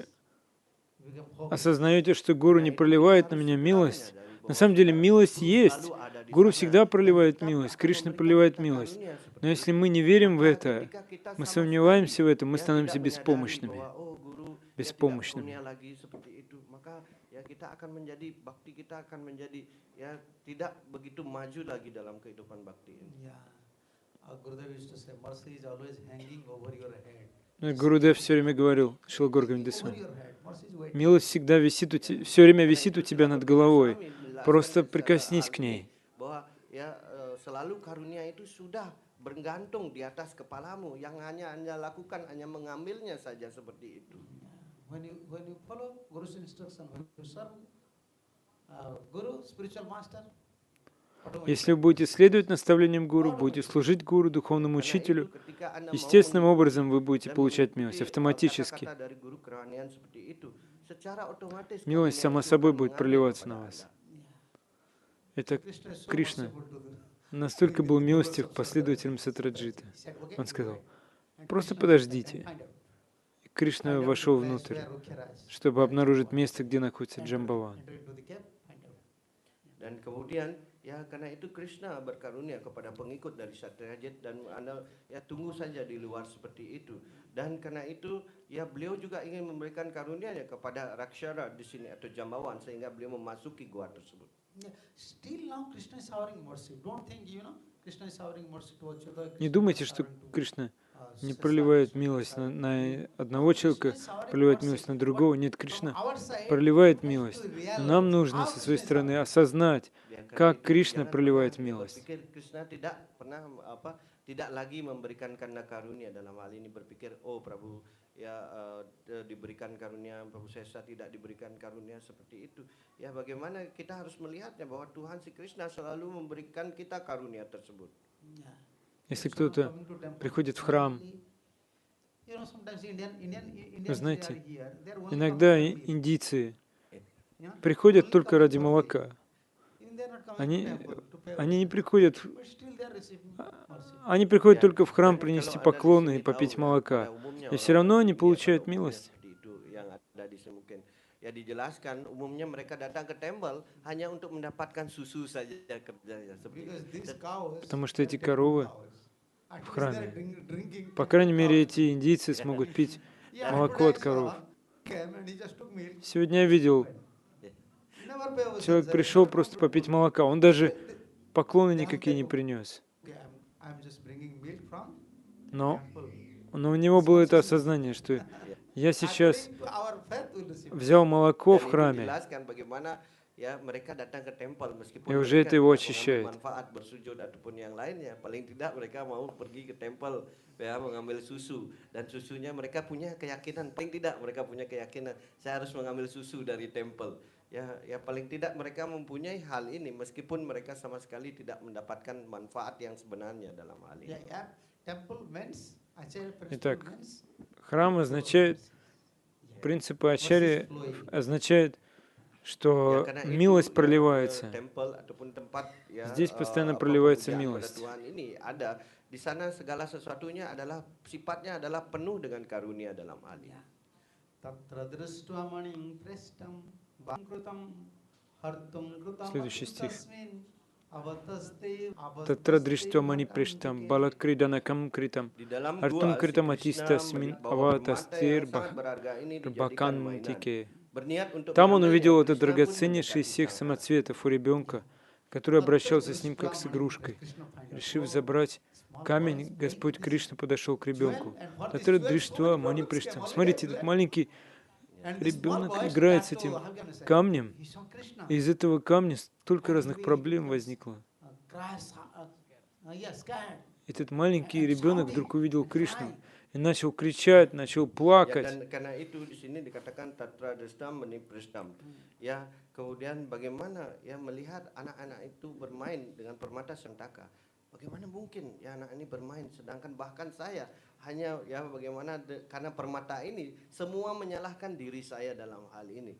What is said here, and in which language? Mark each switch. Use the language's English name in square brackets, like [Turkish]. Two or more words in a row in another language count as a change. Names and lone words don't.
[English] become hopeless. [Russian] осознаете, что Гуру не проливает на меня милость, на самом деле милость есть. Гуру всегда проливает милость, Кришна проливает милость. Но если мы не верим в это, мы сомневаемся в этом, мы становимся беспомощными. Беспомощными. [Indonesian] Lagi seperti itu, maka ya kita akan menjadi bakti kita akan menjadi ya tidak begitu maju lagi dalam kehidupan bakti ini. [English] Yeah. Gurudev used to say, mercy is always hanging over your head. [Russian] Гурудев все время говорил, Шрила Гаура [English] Over [Russian] Госвами, [English] your head. Mercy is waiting. [Russian] милость всегда висит все время висит у тебя над головой. Просто прикоснись к ней. [Indonesian] Bahwa ya selalu karunia itu sudah bergantung di atas kepalamu, yang hanya Anda lakukan hanya mengambilnya saja seperti itu. [English] When you follow Guru's instruction, when you serve Guru, spiritual master, automatically. [Russian] Если вы будете следовать наставлениям Гуру, будете служить Гуру, духовному [Indonesian] Karena itu [Russian] учителю, [Indonesian] ketika Anda mau [Russian] естественным [Indonesian] mengikuti [Russian] образом вы будете [Indonesian] dan [Russian] получать [Indonesian] mengikuti, [Russian] милость автоматически. [Indonesian] kata-kata dari guru kerohanian seperti itu, secara otomatis [Russian] Милость [Indonesian] karunia [Russian] сама [Indonesian] itu [Russian] собой [Indonesian] akan [Russian] будет [Indonesian] mengalir [Russian] проливаться [Indonesian] kepada [Russian] на вас. [Indonesian] Anda. [Russian] Это [English] Krishna is so [Russian] Кришна [English] merciful to the [Russian] настолько был милостив к последователям Сатраджиты. Он сказал, просто подождите. И Кришна вошел внутрь, чтобы обнаружить место, где находится Джамбаван. [Indonesian] Dan kemudian ya karena itu Krishna berkarunia kepada pengikut dari Satyajit dan Anda ya tunggu saja di luar seperti itu. Dan karena itu ya beliau juga ingin memberikan karunia-Nya kepada Rakshara di sini atau Jambawan sehingga beliau memasuki gua tersebut. [English] Yeah. Still now Krishna is showering mercy. Don't think, Krishna is showering mercy to Achyuta. [Russian] Не думайте, что Кришна не проливает милость на одного человека, проливает милость на другого. Нет, Кришна проливает милость. Но нам нужно со своей стороны осознать, [Indonesian] Dan karena [Russian] как [Indonesian] itu [Russian] Кришна [Indonesian] jangan pernah [Russian] проливает [Indonesian] dia [Russian] милость. [Indonesian] berpikir Krishna tidak lagi memberikan kanda karunia dalam hal ini berpikir oh Prabhu diberikan karunia Prabhu Sesa tidak diberikan karunia seperti itu. Ya bagaimana kita harus melihatnya bahwa Tuhan si Krishna selalu memberikan kita karunia tersebut. [Russian] Если кто-то приходит в храм, вы знаете, иногда индийцы приходят только ради молока. Они не приходят, они приходят только в храм принести поклоны и попить молока. И все равно они получают милость. [Indonesian] Ya dijelaskan umumnya mereka datang ke tempel hanya untuk mendapatkan susu saja kerjanya seperti itu. [Russian] Потому что эти коровы в храме, по крайней мере, эти индийцы смогут пить молоко от коров. Сегодня я видел, человек пришел просто попить молока, он даже поклоны никакие не принес. Но у него было это осознание, что я сейчас взял молоко в храме, [Indonesian] Ya mereka datang ke tempel meskipun [Russian] и уже это его [Indonesian] mereka [Russian] очищает. [Indonesian] manfaat bersujud ataupun yang lainnya, paling tidak mereka mau pergi ke tempel ya mengambil susu dan susunya mereka punya keyakinan paling tidak mereka punya keyakinan saya harus mengambil susu dari tempel ya paling tidak mereka mempunyai hal ini meskipun mereka sama sekali tidak mendapatkan manfaat yang sebenarnya dalam hal ini. [Russian] Итак, храм означает, принципы ачарьи означает, что милость проливается. Здесь постоянно проливается милость. [Indonesian] Di sana segala sesuatunya adalah sifatnya adalah penuh dengan karunia dalam hal ini. [Russian] Следующий стих. [Sanskrit] तत्र दृष्ट्वा मणिप्रेष्ठं बालक्रीडनकं कृतम् हर्तुं कृतमतिस्तस्मिन्नवतस्थेऽर्भकान्तिके. [Russian] Там он увидел это драгоценнейший из всех самоцветов у ребенка, который обращался с ним как с игрушкой. Решив забрать камень, Господь Кришна подошел к ребенку. [Sanskrit] तत्र दृष्ट्वा मणिप्रेष्ठम्. [Russian] Смотрите, этот маленький ребенок играет с этим камнем, и из этого камня столько разных проблем возникло. Этот маленький ребенок вдруг увидел Кришну и начал кричать, начал плакать. [Indonesian] Ya, kemudian bagaimana ya melihat anak-anak itu bermain dengan permata sentaka. Bagaimana mungkin ya anak ini bermain sedangkan bahkan saya hanya ya bagaimana karena permata ini semua menyalahkan diri saya dalam hal ini.